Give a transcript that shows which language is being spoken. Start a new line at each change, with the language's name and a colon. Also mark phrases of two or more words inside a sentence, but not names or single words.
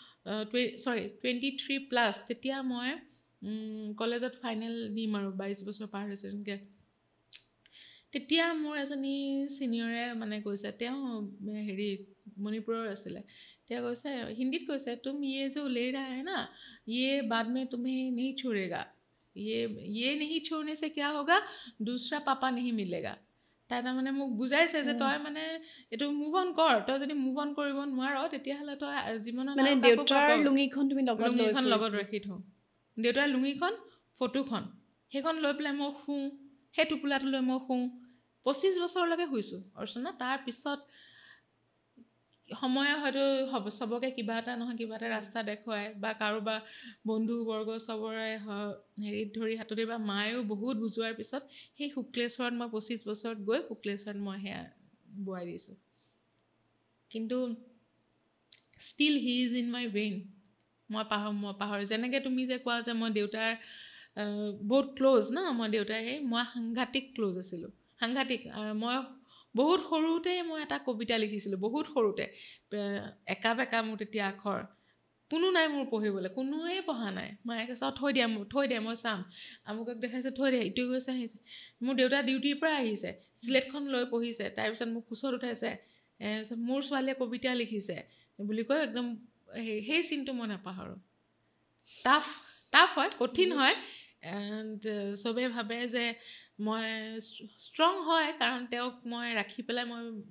Assamese: 23+ তেতিয়া মই কলেজত ফাইনেল দিম আৰু 22 বছৰ পাৰ হৈছে তেনেকৈ তেতিয়া মোৰ এজনী ছিনিয়ৰে মানে কৈছে তেওঁ হেৰি মণিপুৰৰ আছিলে তেওঁ কৈছে হিন্দীত কৈছে
Hindi: তুম ये जो ले रहा है ना ये बाद में तुम्हें नहीं छोड़ेगा ये नहीं छोड़ने से क्या होगा दूसरा पापा नहीं मिलेगा
Assamese: তাই তাৰমানে মোক বুজাইছে যে তই মানে এইটো
English: move on
Assamese: কৰ তই যদি
English: move on
Assamese: কৰিব নোৱাৰ তেতিয়াহ'লে তই জীৱনত মানে দেউতাৰ লুঙিখন তুমি লগত ৰাখি থওঁ দেউতাৰ লুঙিখন ফটোখন সেইখন লৈ পেলাই মই শুওঁ সেই টোপোলাটো লৈ মই শুওঁ 25 বছৰলৈকে শুইছোঁ অৰ্চনা তাৰপিছত সময়ে হয়তো চবকে কিবা এটা নহয় কিবা এটা ৰাস্তা দেখুৱায় বা কাৰোবাৰ বন্ধুবৰ্গ চবৰে হেৰিত ধৰি হাততে বা মায়েও বহুত বুজোৱাৰ পিছত সেই শুক্লেশ্বৰত মই 25 বছৰত গৈ শুক্লেশ্বৰত মই সেয়া বোৱাই দিছোঁ কিন্তু
English: still he is in my vein
Assamese: মই পাহৰি যেনেকৈ তুমি যে কোৱা যে মই দেউতাৰ বহুত ক্ল'জ ন মই সাংঘাতিক ক্ল'জ আছিলোঁ সাংঘাতিক মই বহুত সৰুতে মই এটা কবিতা লিখিছিলোঁ বহুত সৰুতে একা বেকা মোৰ তেতিয়া আখৰ কোনো নাই মোৰ পঢ়িবলৈ কোনোৱে পঢ়া নাই মায়ে কৈছে থৈ দিয়া মই চাম আমুকক দেখাইছে থৈ দিয়া ইটো গৈছে আহিছে মোৰ দেউতা ডিউটিৰ পৰা আহিছে চিলেটখন লৈ পঢ়িছে তাৰপিছত মোক কোচত উঠাইছে মোৰ ছোৱালীয়ে কবিতা লিখিছে বুলি কৈ একদম সেই চিনটো মই নাপাহৰোঁ টাফ হয় কঠিন হয় এণ্ড চবেই ভাবে যে মই ষ্ট্ৰং হয় কাৰণ তেওঁক মই ৰাখি পেলাই মই